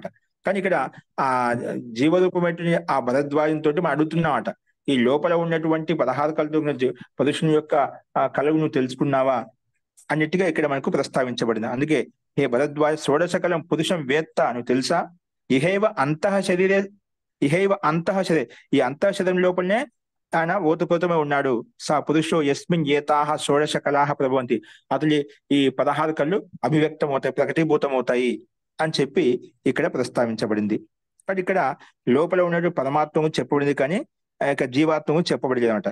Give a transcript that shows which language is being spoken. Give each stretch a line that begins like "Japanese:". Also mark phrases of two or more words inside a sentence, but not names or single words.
Telugu: కానీ ఇక్కడ ఆ జీవరూపమైనటువంటి ఆ భరద్వాజంతో మనం అడుగుతున్నామట, ఈ లోపల ఉన్నటువంటి 16 కళతో పురుషుని యొక్క కళను నువ్వు తెలుసుకున్నావా అన్నిటిగా ఇక్కడ మనకు ప్రస్తావించబడింది. అందుకే
Sanskrit: హే భరద్వాజ షోడశ కళం పురుషం వేత్త,
Telugu: నువ్వు తెలుసా?
Sanskrit: ఇహైవ అంతః శరీరే, ఇహైవ అంతః శరీరే,
Telugu: ఈ అంతః శరీరం లోపలనే ఆయన ఓతప్రోతమై ఉన్నాడు.
Sanskrit: సా పురుషో యస్మిన్ ఏతాహ షోడశ కళాహ ప్రభవంతి,
Telugu: అతని ఈ 16 కళ్ళు అభివ్యక్తమవుతాయి, ప్రకటీభూతమవుతాయి అని చెప్పి ఇక్కడ ప్రస్తావించబడింది. కాబట్టి ఇక్కడ లోపల ఉన్నటువంటి పరమాత్మకు చెప్పబడింది, కానీ ఆ యొక్క జీవాత్మకు చెప్పబడలేదు అనమాట.